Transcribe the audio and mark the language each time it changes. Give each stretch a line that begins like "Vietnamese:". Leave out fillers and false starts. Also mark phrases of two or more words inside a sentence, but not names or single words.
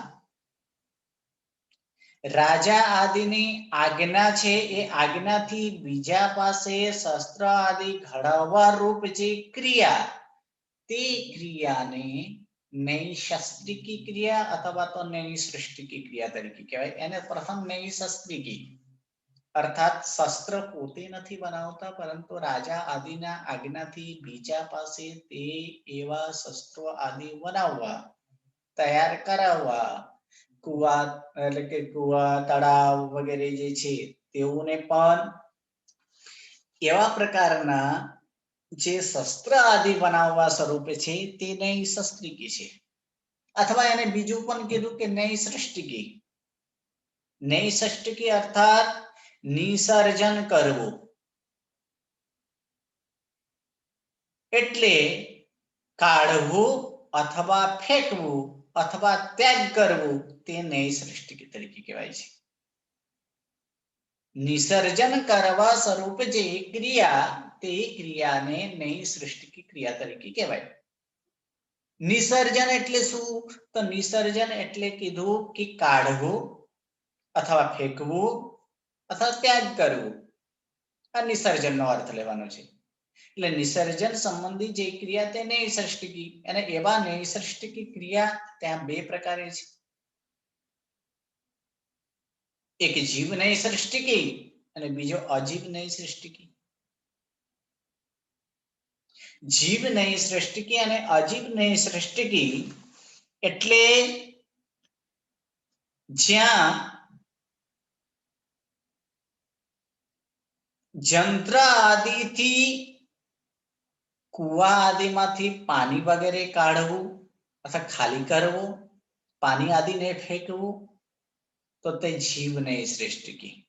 Gujarati: રાજા આદિની આજ્ઞા છે એ આજ્ઞાથી બીજા પાસે શસ્ત્ર આદિ ઘડાવવા રૂપ જે ક્રિયા તે ક્રિયાને નૈશસ્ત્રિકી ક્રિયા અથવા તો નૈસૃષ્ટિકી ક્રિયા તરીકે કહેવાય એને પ્રથમ નૈશસ્ત્રિકી અર્થાત શસ્ત્ર પોતે નહીં બનાવતા પરંતુ રાજા આદિના આજ્ઞાથી બીજા પાસે તે એવા શસ્ત્રો આદિ બનાવવા તૈયાર કરાવવા કુવા એટલે કે કુવા તળાવ વગેરે જે છે તેઓને પણ એવા પ્રકારના જે શસ્ત્ર આદિ બનાવવા સ્વરૂપે છે તે નૈસસ્ત્રિકી છે અથવા એને બીજું પણ કીધું કે નૈસૃષ્ટિકી। નૈસૃષ્ટિકી અર્થાત નિસર્જન કરવું। એટલે કાઢવું અથવા ફેંકવું અથવા ત્યાગ કરવું તે નૈસૃષ્ટિકી તરીકે કહેવાય છે। નિસર્જન કરવા સ્વરૂપ જે ક્રિયા તે ક્રિયાને નૈસૃષ્ટિકી ક્રિયા તરીકે કહેવાય। નિસર્જન એટલે શું? તો નિસર્જન એટલે કીધું કે કાઢવું અથવા ફેંકવું અથવા ત્યાગ કરવું। આ નિસર્જનનો અર્થ લેવાનો છે। એટલે નિસર્જન સંબંધી જે ક્રિયા તે નૈસૃષ્ટિકી અને એવા નૈસૃષ્ટિકી ક્રિયા ત્યાં બે પ્રકારે છે। એક જીવ નૈસૃષ્ટિકી અને બીજો અજીવ નૈસૃષ્ટિકી। જીવ નૈસૃષ્ટિકી અને અજીવ નૈસૃષ્ટિકી એટલે જ્યાં જંત્ર આદિથી કુવા આદિમાંથી પાણી વગેરે કાઢવું અથવા ખાલી કરવું, પાણી આદિને ફેંકવું તો તે જીવ નૈસૃષ્ટિકી।